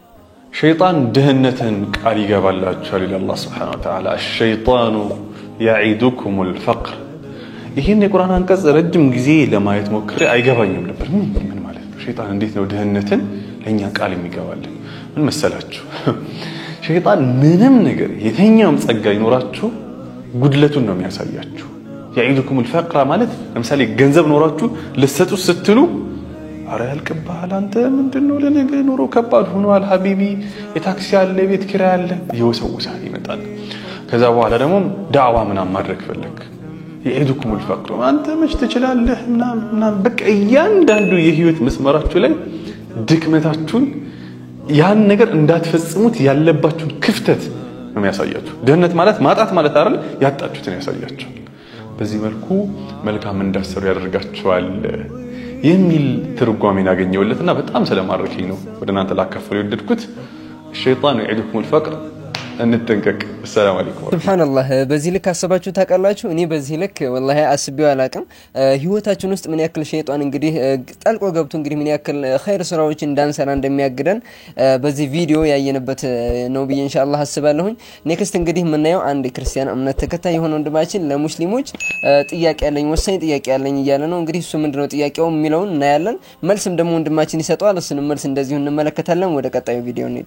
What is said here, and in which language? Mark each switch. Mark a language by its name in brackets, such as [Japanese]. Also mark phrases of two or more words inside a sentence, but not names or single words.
[Amharic] ሸይጣን ድህነትን ቃል ይገባላችኋል ኢላ አላህ [Arabic] سبحانه وتعالى። الشيطان يعيدكم الفقر። [Amharic] ይሄን የቁርአን አንቀጽ ረጅም ጊዜ ለማየት ሞክሬ አይገባኝም ነበር። ምን ማለት ነው? ሸይጣን እንዴት ነው ድህነትን ለኛ ቃል የሚገባልን? ምን መሰላችሁ? ሸይጣን ምንም ነገር የተኛም ጸጋ ይኖራችሁ ጉድለቱን ነው የሚያሳያችሁ። [Arabic] يعيدكم الفقر [Amharic] ማለት ለምሳሌ ገንዘብ ኖራችሁ ልትሰጡ ስትሉ አረ ያልቅብሃል አንተ ምንድነው ለነገ ኑሮ ከባድ ሆኗል ሐቢቢ የታክሲ አለ ቤት ኪራይ አለ ይወሰውሳል ይመጣል። ከዛ በኋላ ደግሞ ዳዕዋ ምናምን ማድረግ ፈለክ [Arabic] يعيدكم الفقر [Amharic] አንተ መች ትችላለህ ምናምን በቃ እያንዳንዱ የህይወት መስመራችሁ ላይ ድክመታችሁን ያን ነገር እንዳትፈጽሙት ያለባችሁን ክፍተት ነው የሚያሳያችሁ። ድህነት ማለት ማጣት ማለት አይደል? ያጣችሁትን ያሳያችሁ። በዚህ መልኩ መልካም እንዳሰሩ ያደርጋችኋል የሚል ትርጓሜን አገኘውለትና በጣም ስለማረከኝ ነው ወደ እናንተ ላካፈል የወደድኩት። [Arabic] الشيطان يعيدكم الفقر [Amharic] እንጠንቀቅ። ሰላም አለይኩም ሱብሃንአላህ። በዚህ ልክ አሰባችሁ ታውቃላችሁ? እኔ በዚህ ልክ ወላሂ አስቤው አላቅም። ህይወታችን ውስጥ ምን ያክል ሸይጣን እንግዲህ ጠልቆ ገብቶ እንግዲህ ምን ያክል ኸይር ስራዎች እንዳንሰራ እንደሚያግደን በዚህ ቪዲዮ ያየንበት ነው ብዬ ኢንሻአላህ አስባለሁ። ኔክስት እንግዲህ ምናየው አንድ ክርስቲያን እምነት ተከታይ የሆነ ወንድማችን ለሙስሊሞች ጥያቄ ያለኝ ወሳኝ ጥያቄ ያለኝ እያለ ነው። እንግዲህ እሱ ምንድነው ጥያቄው የሚለውን እናያለን። መልስም ደግሞ ወንድማችን ይሰጣል። እሱን መልስ እንደዚሁ እንመለከታለን። ወደ ቀጣዩ ቪዲዮ እንሂድ።